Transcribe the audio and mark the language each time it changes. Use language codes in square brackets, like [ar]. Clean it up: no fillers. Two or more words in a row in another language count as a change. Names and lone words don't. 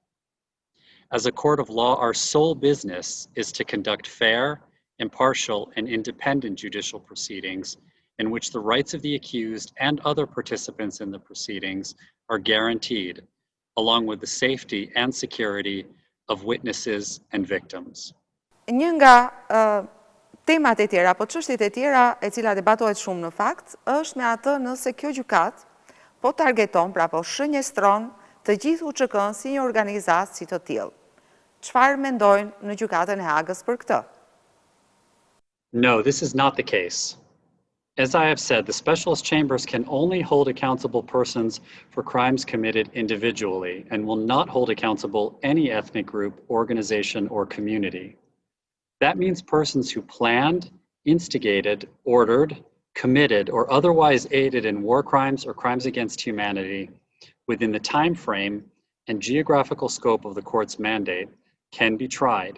[en] As a court of law, our sole business is to conduct fair, impartial, and independent judicial proceedings in which the rights of the accused and other participants in the proceedings are guaranteed, along with the safety and security of witnesses and victims. [sq] Një nga temat e tjera, po çështjet e tjera e cila debatohet shumë në fakt, është me atë nëse kjo gjykat po targeton, pra po shënjestron të gjithë UÇK-n si një organizatë si të tillë. Çfarë mendojnë në gjykatën e Hagës për këtë? [en] No, this is not the case. As I have said, the specialist chambers can only hold accountable persons for crimes committed individually and will not hold accountable any ethnic group, organization, or community. That means persons who planned, instigated, ordered, committed, or otherwise aided in war crimes or crimes against humanity within the time frame and geographical scope of the court's mandate can be tried.